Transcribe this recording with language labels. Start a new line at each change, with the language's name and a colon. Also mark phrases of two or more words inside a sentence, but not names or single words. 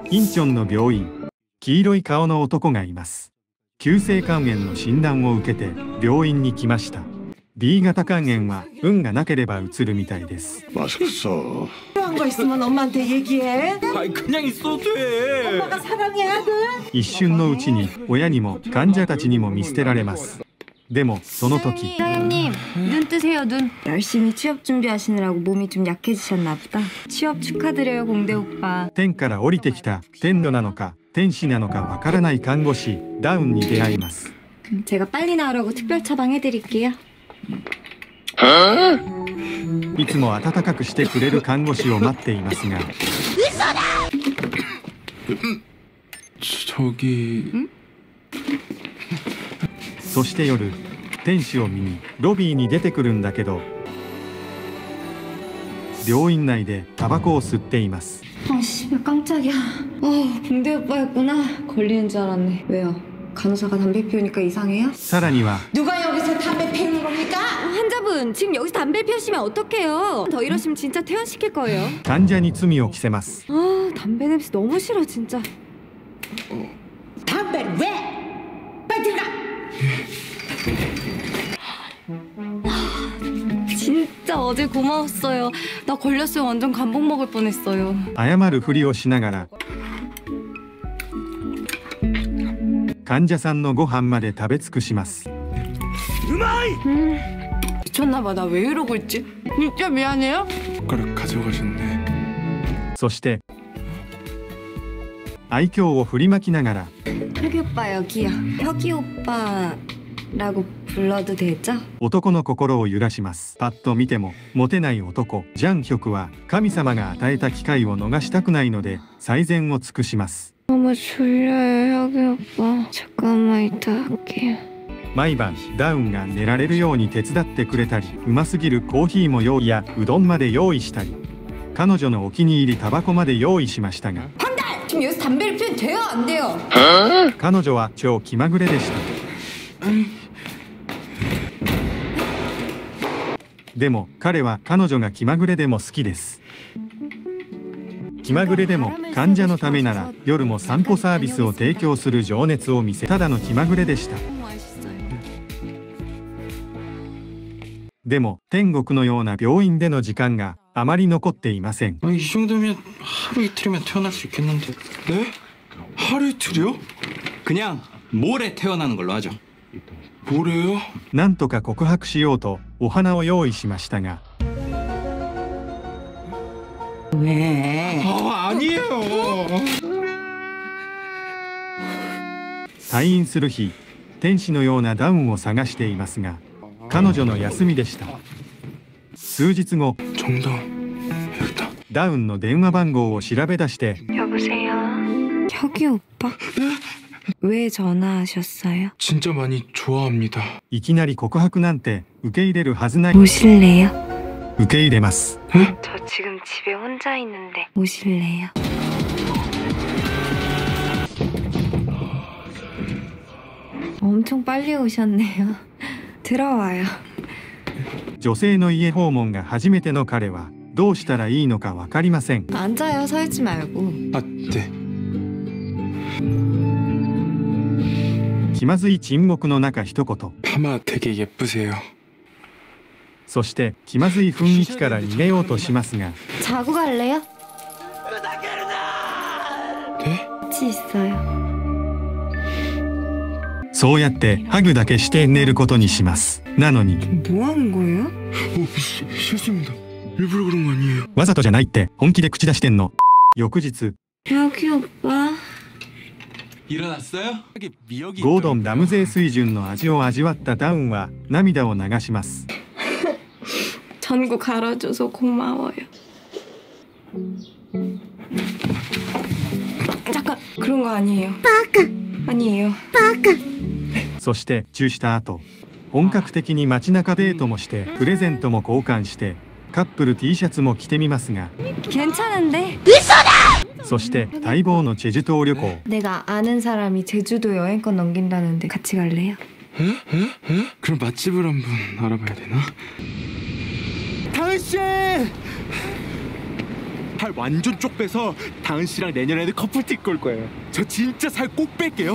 Japanese: インチョンの病院。黄色い顔の男がいます。急性肝炎の診断を受けて病院に来ました。B 型肝炎は運がなければうつるみたいです。
Korean: 맛있어. 필요한 거 있으면 엄마한테 얘기해. 아이 그냥 있어도 돼. 엄마가 사랑해 아들.
Japanese: 一瞬のうちに親にも患者たちにも見捨てられます。でもその時、
Korean: 사장님 눈 뜨세요. 눈. 열심히 취업 준비하시느라고 몸이 좀 약해지셨나 보다. 취업 축하드려요 공대 오빠.
Japanese: 天から降りてきた天女なのか天使なのかわからない看護師ダウンに出会います。
Korean: 제가 빨리 나으라고 특별 처방해드릴게요.
Japanese: いつも温かくしてくれる看護師を待っていますが、
Korean: 저기
Japanese: そして夜、天使を見にロビーに出てくるんだけど、病院内でタバコを吸っています。
Korean: 씨발 깜짝이야. 공대 오빠였구나. 걸리는 줄 알았네. 왜요? 간호사가 담배 피우니까 이상해요?
Japanese: さらには
Korean: 누가 여기서 담배 피우는 겁니까? 환자분 지금 여기서 담배 피우시면 어떡해요? 더 이러시면 진짜 퇴원시킬 거예요.
Japanese: 患者に罪を着せます。
Korean: 담배 냄새 너무 싫어 진짜. 담배를 왜? 빨리 들어가. 진짜 어제 고마웠어요. 나 걸렸으면 완전 감복 먹을 뻔했어요.
Japanese: 謝るふりをしながら患者さんのご飯まで食べ尽くします。
Korean: 미쳤나봐. 나 왜 이러고 있지? 진짜 미안해요. 젓가락 가져가셨네.
Japanese: そして愛嬌を振りまきながら
Korean: 혁이 오빠 여기요. 혁이 오빠라고 불러도 되죠?
Japanese: 男の心を揺らします。パッと見てもモテない男ジャンヒョクは神様が与えた機会を逃したくないので最善を尽くします。
Korean: 너무 졸려요 혁이 오빠. 잠깐만 이따 할게요.
Japanese: 毎晩ダウンが寝られるように手伝ってくれたり、うますぎるコーヒーも用意やうどんまで用意したり、彼女のお気に入りタバコまで用意しましたが、
Korean: 지금 여기서 담배를 피우면 돼요 안 돼요?
Japanese: 彼女は超気まぐれでした。でも彼は彼女が気まぐれでも好きです。気まぐれでも患者のためなら夜も散歩サービスを提供する情熱を見せ、ただの気まぐれでした。でも天国のような病院での時間があまり残っていません。
Korean: 이 정도면 하루 이틀이면 태어날 수 있겠는데. 네? 하루 이틀이요? 그냥 모레 태어나는 걸로 하죠. 모레요?
Japanese: なんとか告白しようとお花を用意しましたが、
Korean: 왜? 아니에요.
Japanese: 退院する日、天使のようなダウンを探していますが、彼女の休みでした。数日後、
Korean: 정답. 여기다.
Japanese: ダウンの電話番号を調べ出して、
Korean: 여보세요. 혁이 오빠? 왜 전화하셨어요? 진짜 많이 좋아합니다.
Japanese: いきなり告白なんて受け入れるはずない。
Korean: 오실래요?
Japanese: 受け入れます。
Korean: 저 지금 집에 혼자 있는데 오실래요? 엄청 빨리 오셨네요. 들어와요.
Japanese: 女性の家訪問が初めての彼はどうしたらいいのか分かりません。
Korean: 앉아요. 서 있지 말고. 아, 네.
Japanese: 気まずい沈黙の中一言。
Korean: 파마 되게 예쁘세요.
Japanese: そして気まずい雰囲気から逃げようとしますが、
Korean: 자고 갈래요? 네? 같이 있어요.
Japanese: そうやってハグだけして寝ることにします。なのに
Korean: 뭐 하는 거예요? 실수입니다. 일부러 그런 거 아니에요.
Japanese: わざとじゃないって本気で口出してんの。翌日、
Korean: 혁이 오빠. 일어났어요? 미역이
Japanese: ゴードンラムゼイ水準の味を味わったダウンは涙を流します。
Korean: 전구 갈아줘서 고마워요. 잠깐 그런 거 아니에요. 아니에요.
Japanese: そしてチューした後、本格的に街中デートもしてプレゼントも交換してカップル T シャツも着てみますが、
Korean: 괜찮은데?
Japanese: そして待望のチェジュ島旅行。
Korean: 내가 아는 사람이 제주도 여행권 넘긴다는데 같이 갈래요? 그럼 맛집을 한번 알아봐야 되나? 당신! 살 완전 쪽 빼서 다은 씨랑 내년에는 커플티 꼴 거예요. 저 진짜 살 꼭 뺄게요.